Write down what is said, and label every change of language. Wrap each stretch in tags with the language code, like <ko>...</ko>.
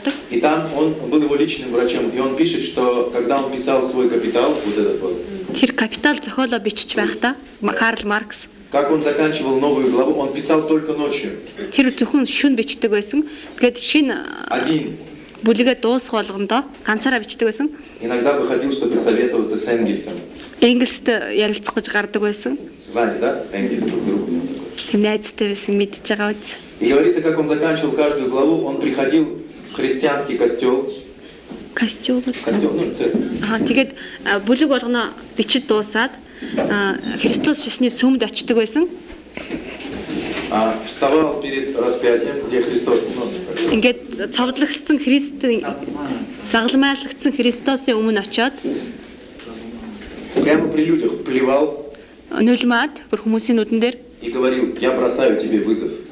<ru>И там он был его личным врачом, и он пишет, что когда он писал свой капитал, вот этот вот.</ru> <mn>Тэр капитал зохиолоо бичиж байхдаа Карл Маркс.</mn> <ru>Как он заканчивал новую главу, он писал только ночью.</ru> <mn>Тэр зөвхөн шөнө бичдэг байсан. Тэгэд шинэ</mn> <ru>один</ru> <mn>бүлэгэ дуусах болгондоо ганцаараа бичдэг байсан.</mn> <ru>Иногда выходил, чтобы советоваться с Энгельсом.</ru> <mn>Энгельст ярилцах гэж гардаг байсан.</mn> <ru>Знаете, да? Энгельс был друг у него такой.</ru> <mn>Найдстай байсан, мэдэж байгаа биз.</mn> <ru>И говорится, как он заканчивал каждую главу, он приходил в христианский костёл. Костёл? Костёл, ну, церковь.</ru> <mn>Ага, тэгэд бүлэг болгоно бичид дуусаад Христос шашны сүмд очдог байсан.</mn> <ru>Вставал перед распятием, где Христос.</ru> <mn>Ингээд цовдлогдсон Христ, загламайлагдсон Христосын өмнө очоод</mn> <ru>прямо при людях плевал.</ru> <mn>Нулмаад бүр хүмүүсийн нүдэн дээр.</mn> <ru>И говорил: "Я бросаю тебе вызов".</ru>